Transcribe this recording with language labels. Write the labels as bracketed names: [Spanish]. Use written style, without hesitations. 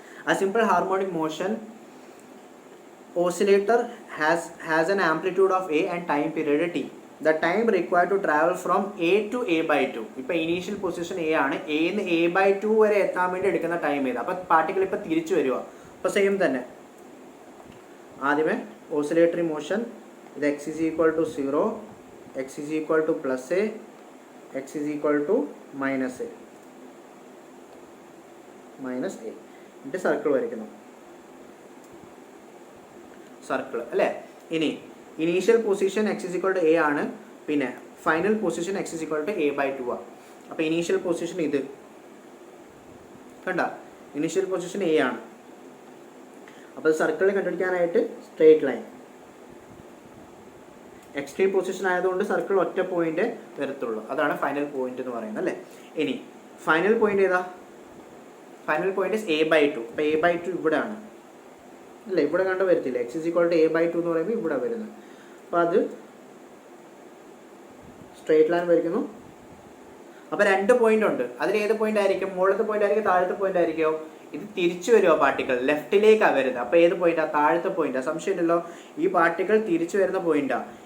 [English] A simple harmonic motion oscillator has an amplitude of A and time period T. The time required to travel from A to A/2. [Malayalam] ഇപ്പോൾ initial position A ആണ്. A-ന്ന് A/2 വരെ എത്താൻ വേണ്ടി എടുക്കുന്ന time ഏത്? അപ്പോൾ particle ഇപ്പോൾ തിരിച്ചു വരിക. അപ്പോൾ സെയിം തന്നെ. ആദ്യമേ ഓസിലേറ്ററി മോഷൻ, ഇത് [English] x is equal to 0, x is equal to plus A, x is equal to minus A. [Malayalam] എന്നിട്ട് സർക്കിൾ വരയ്ക്കുന്നു. സർക്കിൾ അല്ലേ? ഇനി initial position x is equal to A ആണ്. പിന്നെ final position x is equal to A/2 ആണ്. അപ്പോൾ initial position ഇത് കണ്ട, ഇനീഷ്യൽ പൊസിഷൻ A ആണ്. അപ്പോൾ സർക്കിൾ കണ്ടുപിടിക്കാനായിട്ട് സ്ട്രേറ്റ് ലൈൻ, എക്സ്ട്രീം പൊസിഷൻ ആയതുകൊണ്ട് സർക്കിൾ ഒറ്റ പോയിന്റ് വരത്തുള്ളൂ. അതാണ് ഫൈനൽ പോയിന്റ് എന്ന് പറയുന്നത് അല്ലേ? ഇനി ഫൈനൽ പോയിന്റ് ഏതാ? Final point A/2. അപ്പോൾ A/2 ഇവിടെ ആണ് അല്ലേ? ഇവിടെ കണ്ട് വരത്തില്ല. [English] x is equal to A/2 [Malayalam] എന്ന് പറയുമ്പോൾ ഇവിടെ വരുന്നത്. അപ്പോൾ അത് സ്ട്രേറ്റ് ലൈൻ വരയ്ക്കുന്നു. അപ്പോൾ 2 പോയിന്റ് ഉണ്ട്. അതിൽ ഏത് പോയിന്റ് ആയിരിക്കും? മുകളിലത്തെ പോയിന്റ് ആയിരിക്കും, താഴത്തെ പോയിന്റ് ആയിരിക്കുമോ? ഇത് തിരിച്ചു വരുമോ? പാർട്ടിക്കിൾ ലെഫ്റ്റിലേക്കാണ് വരുന്നത്. അപ്പോൾ ഏത് പോയിന്റാണ്? താഴത്തെ പോയിന്റാണ്, സംശയമില്ലല്ലോ. ഈ പാർട്ടിക്കിൾ തിരിച്ചു വരുന്ന പോയിന്റാണ്.